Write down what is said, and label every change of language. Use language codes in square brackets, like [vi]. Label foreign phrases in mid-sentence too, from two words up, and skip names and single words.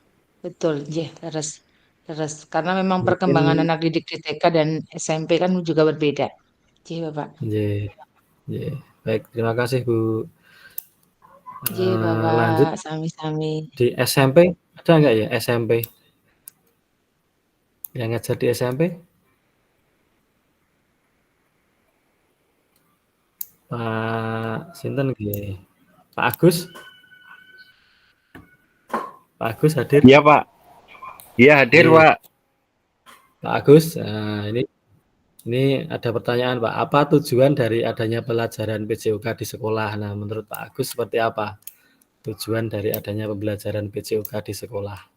[id] Terus karena memang perkembangan anak didik di TK dan SMP kan juga berbeda. Bapak. Baik, terima kasih Bu. Bapak. Lanjut [jv] Sami-sami. [id] Di SMP ada nggak ya SMP? Yang ngajar di SMP? [jv] Pak Sinten nggih. [id] Pak Agus? Pak Agus hadir? Iya Pak. Iya hadir Pak. Pak Agus, ini ada pertanyaan Pak. Apa tujuan dari adanya pelajaran PJOK di sekolah? Nah, menurut Pak Agus seperti apa tujuan dari adanya pembelajaran PJOK di sekolah?